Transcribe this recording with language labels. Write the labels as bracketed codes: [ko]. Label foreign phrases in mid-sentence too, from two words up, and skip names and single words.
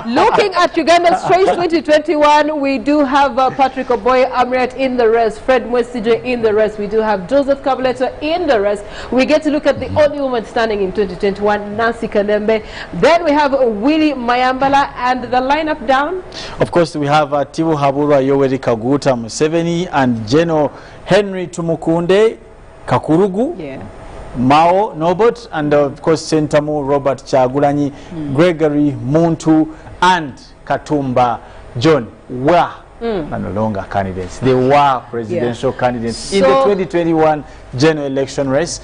[en] Looking at Uganda's Trace 2021, we do have Patrick Oboy Amriat in the race, Fred Mwesije in the race, we do have Joseph Kabuleto in the race. We get to look at the only woman standing in 2021, Nancy Kalembe. Then we have Willie Mayambala, and the lineup down. Of course, we have Tibu Habura Yoweri Kaguta Museveni and General Henry Tumukunde Kakurugu. Yeah. Mao Nobot, and of course Sentamu Robert Chagulanyi, Gregory Muntu, and Katumba John were no longer candidates. They were presidential candidates in the 2021 general election race.